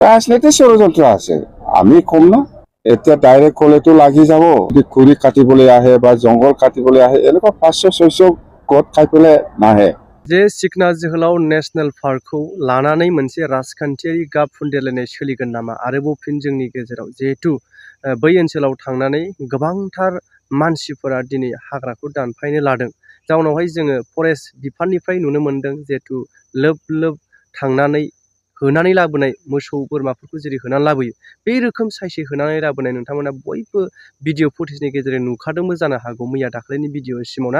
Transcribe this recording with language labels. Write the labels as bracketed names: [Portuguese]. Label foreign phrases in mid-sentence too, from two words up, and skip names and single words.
[Assamese] ৰাজনীতিৰ ষড়যন্ত্ৰ আছে, আমি কম না। এতিয়া ডাইৰেক্ট ক'লেতো লাগি যাব। যদি খুৰি কাটিবলৈ আহে বা জংঘল কাটিবলৈ আহে, এনেকুৱা 500-600 গছ খাই পেলাই নাহে। [Bodo] जे सिखना जोहोलाव [English] national parkkhou [Bodo] लानानै मोनसे राजखान्थियारि गाब फुनदेरलायनाय सोलिगोन नामा आरोबाव फिन जोंनि गेजेराव जिहेतु बै ओनसोलाव थांनानै गोबांथार मानसिफोरा दिनै हाग्राखौ दानफायनो लादों। जाउनावहाय जोङो फरेस्ट बिफाननिफ्राय नुनो मोन्दों जिहेतु लोब लोब थांनानै होनानै लाबोनाय मोसौ बोरमाफोरखौ जेरै होनानै लाबोयो बे रोखोम सायसे होनानै लाबोनाय नोंथांमोना बयबो [English] video footageni [Bodo] गेजेरजों नुखादोंबो जानो हागौ मैया दाख्लैनि भिडिअ' सिमावना।